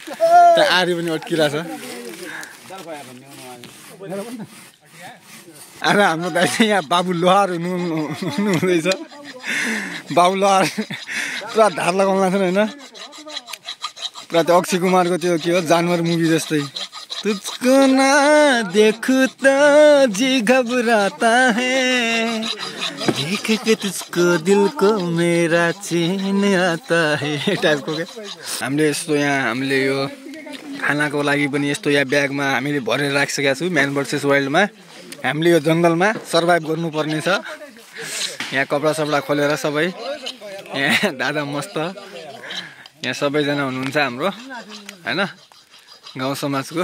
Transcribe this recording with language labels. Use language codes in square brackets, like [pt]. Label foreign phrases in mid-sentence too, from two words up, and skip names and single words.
[ne] त्यहाँ आरी पनि अड्किरहेछ। अरे हाम्रो दाइ चाहिँ यहाँ बाबु लोहार हुनुहुँदैछ। बाबु लोहार पुरा धार लगाउनु लाग्छ होइन। पुरा त्यो अक्षय कुमारको त्यो के हो जानवर मुभी जस्तै [hi] तुझको ना देखूं तो जी घबराता है देख के तुझको दिल को मेरा चैन आता है [ne] टाइपको के। हामीले यस्तो यहाँ हामीले यो खानाको लागि पनि यस्तो यहाँ ब्यागमा हामीले भरेर राखिसकेका छु। म्यान भर्सेस वाइल्डमा हामीले यो जङ्गलमा सर्भाइभ गर्नुपर्ने छ। यहाँ कपडा सपडा खोलेर सबै यहाँ दादा मस्त यहाँ सबैजना हुनुहुन्छ हाम्रो हैन गाउँ समाजको।